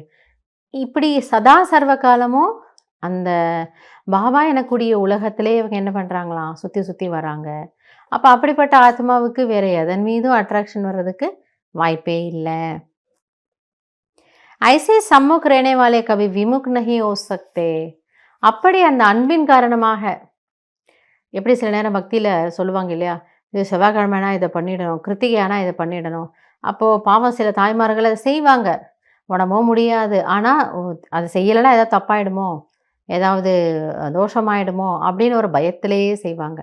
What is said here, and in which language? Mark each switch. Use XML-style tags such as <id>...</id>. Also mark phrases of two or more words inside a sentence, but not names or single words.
<ta>இப்படி சதா சர்வ காலமும் அந்த பாபா எனக்கூடிய உலகத்திலே இவங்க என்ன பண்ணுறாங்களாம், சுற்றி சுற்றி வராங்க. அப்போ அப்படிப்பட்ட ஆத்மாவுக்கு வேறு எதன் மீதும் அட்ராக்ஷன் வர்றதுக்கு வாய்ப்பே இல்லை.</ta> <hi>ऐसे सम्मुख रहने वाले कभी विमुख नहीं हो सकते.</hi> <ta>அப்படி அந்த அன்பின் காரணமாக எப்படி சில நேரம் பக்தியில் சொல்லுவாங்க இல்லையா, இது செவ்வாய்க்கிழமைனா இதை பண்ணிடணும், கிருத்திகையானா இதை பண்ணிடணும். அப்போது பாவம் சில தாய்மார்கள் அதை செய்வாங்க, உடம்போ முடியாது, ஆனால் அது செய்யலைன்னா ஏதாவது தப்பாயிடுமோ, ஏதாவது தோஷமாயிடுமோ அப்படின்னு ஒரு பயத்திலேயே செய்வாங்க.</ta>